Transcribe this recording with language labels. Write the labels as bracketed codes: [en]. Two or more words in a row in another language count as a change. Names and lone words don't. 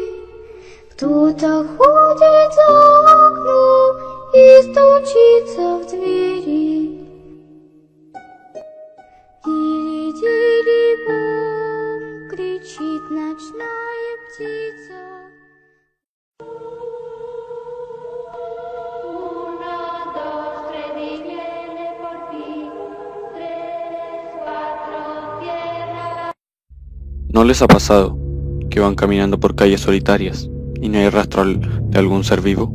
[ru] Кто-то ходит за окном и стучится в двери. Тили-тили-бом, кричит ночная птица. [es] ¿No les ha pasado que van caminando por calles solitarias y no hay rastro de algún ser vivo?